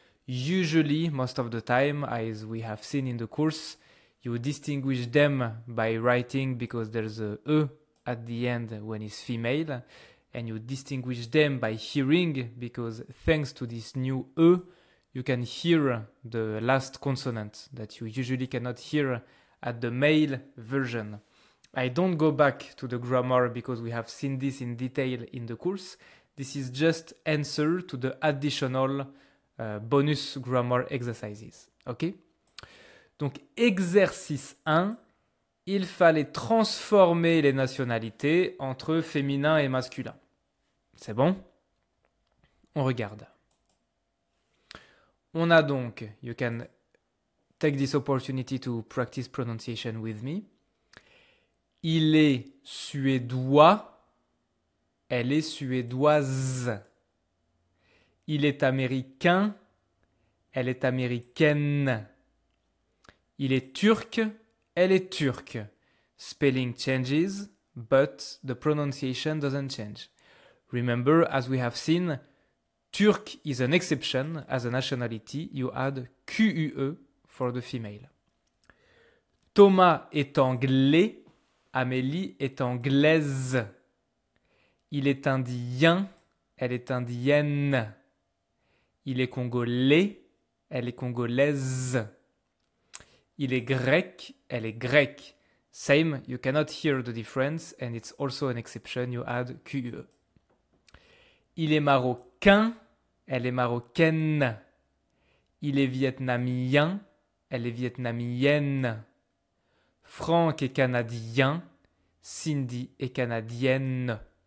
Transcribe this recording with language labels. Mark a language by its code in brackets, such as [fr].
[en] Usually, most of the time, as we have seen in the course, you distinguish them by writing because there's a E at the end when it's female, and you distinguish them by hearing because thanks to this new E, you can hear the last consonant that you usually cannot hear at the male version. I don't go back to the grammar because we have seen this in detail in the course. This is just answer to the additional bonus grammar exercises. OK? [fr] Donc, exercice 1, il fallait transformer les nationalités entre féminin et masculin. C'est bon? On regarde. On a donc, [en] you can take this opportunity to practice pronunciation with me. [fr] Il est suédois, elle est suédoise. Il est américain, elle est américaine. Il est turc, elle est turque. [en] Spelling changes, but the pronunciation doesn't change. Remember, as we have seen, Turk is an exception. As a nationality, you add QUE for the female. [fr] Thomas est anglais, Amélie est anglaise. Il est indien, elle est indienne. Il est congolais, elle est congolaise. Il est grec, elle est grecque. [en] Same, you cannot hear the difference, and it's also an exception, you add QE. [fr] Il est marocain, elle est marocaine. Il est vietnamien, elle est vietnamienne. Franck est canadien, Cindy est canadienne.